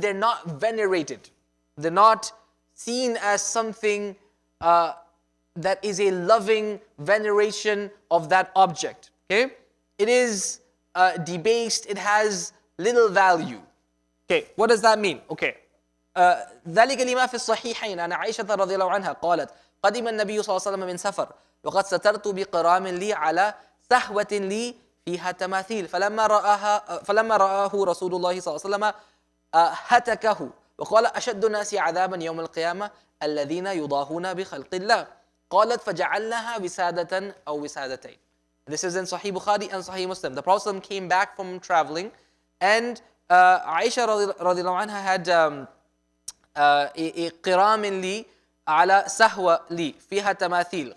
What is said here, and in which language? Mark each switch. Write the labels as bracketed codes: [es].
[en] They're not venerated. They're not seen as something that is a loving veneration of that object. Okay? It is debased. It has little value. Okay, what does that mean? Okay. [ar] ذلك لما في الصحيحين عن عائشة رضي الله عنها قالت قدم النبي صلى الله عليه وسلم من سفر وقد سترت بقرام لي على سهوة لي فيها تماثيل فلما رآه رسول الله صلى الله عليه وسلم هتكه وقال أشد الناس عذابا يوم القيامة الذين يضاهون بخلق الله قالت فجعلناها وسادة أو وسادتين. [en] This is in Sahih Bukhari and Sahih Muslim. The Prophet came back from traveling, and Aisha radiallahu anha had a [ar] qiram li ala sahwa li fiha tamathil.